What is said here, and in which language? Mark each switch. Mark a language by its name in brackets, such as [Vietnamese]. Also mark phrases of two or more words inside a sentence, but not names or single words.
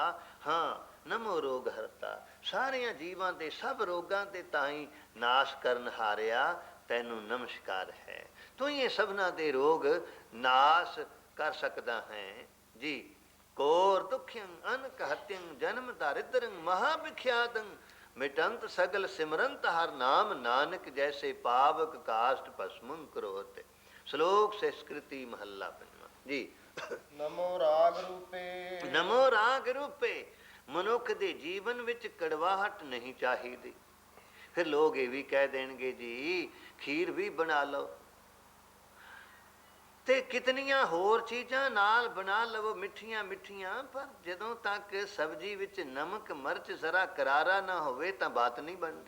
[Punjabi] ਹਾਂ [Sanskrit] ਨਮੋ ਰੋਗ ਹਰਤਾ, [Punjabi] ਸਾਰਿਆਂ ਜੀਵਾਂ ਦੇ ਸਭ ਰੋਗਾਂ ਦੇ ਤਾਈਂ ਨਾਸ਼ ਕਰਨ ਹਾਰਿਆ, ਤੈਨੂੰ ਨਮਸਕਾਰ ਹੈ। ਤੂੰ ਇਹ ਸਭਨਾਂ ਦੇ ਰੋਗ ਨਾਸ਼ ਕਰ ਸਕਦਾ ਹੈ ਜੀ। [Sanskrit] ਕੋਰ ਦੁਖਿਅੰ ਅਨਕ ਹਤਿਅੰ ਜਨਮ ਦਾਰਿਦਰੰ ਮਹਾਭਿਖਿਆਦੰ मिटंत सगल सिमरंत हर नाम, नानक जैसे पावक काष्ट भस्मं करोते। [Punjabi] ਸਲੋਕ ਸਹਸਕ੍ਰਿਤੀ ਮਹਲਾ ਪੰਜਵਾਂ ਜੀ। [Sanskrit] नमो राग रूपे। नमो राग रूपे। [Punjabi] ਮਨੁੱਖ ਦੇ ਜੀਵਨ ਵਿੱਚ ਕੜਵਾਹਟ ਨਹੀਂ ਚਾਹੀਦੀ। ਫਿਰ ਲੋਕ ਇਹ ਵੀ ਕਹਿ ਦੇਣਗੇ ਜੀ ਖੀਰ ਵੀ ਬਣਾ ਲਓ ਤੇ ਕਿਤਨੀਆਂ ਹੋਰ ਚੀਜ਼ਾਂ ਨਾਲ ਬਣਾ ਲਵੋ ਮਿੱਠੀਆਂ ਮਿੱਠੀਆਂ, ਪਰ ਜਦੋਂ ਤੱਕ ਸਬਜ਼ੀ ਵਿੱਚ ਨਮਕ ਮਿਰਚ ਜ਼ਰਾ ਕਰਾਰਾ ਨਾ ਹੋਵੇ ਤਾਂ ਬਾਤ ਨਹੀਂ ਬਣਦੀ।